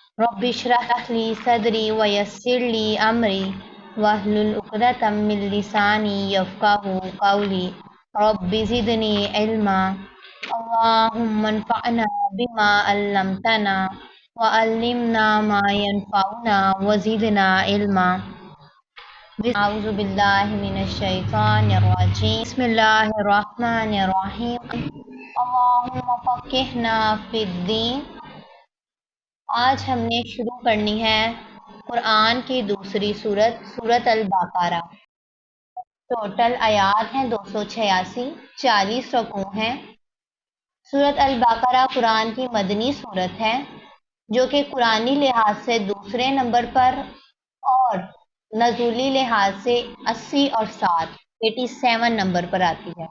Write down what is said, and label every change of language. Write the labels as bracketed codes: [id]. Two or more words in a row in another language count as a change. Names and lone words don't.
[ar] رب اشرح لي صدري ويسر لي أمري واحلل عقدة من لساني يفقهوا قولي رب زدني علما اللهم انفعنا بما علمتنا وعلمنا ما ينفعنا وزدنا علما. أعوذ بالله من الشيطان الرجيم. بسم الله الرحمن الرحيم اللهم فقهنا في الدين. [hi] आज हमने शुरू करनी है कुरान की दूसरी सूरत, सूरत अल-बक़रा। टोटल आयात हैं 286, 40 रकू हैं। सूरत अल-बक़रा कुरान की मदनी सूरत है जो कि कुरानी लिहाज से दूसरे नंबर पर और नज़ूली लिहाज से 80 और 87 नंबर पर आती है।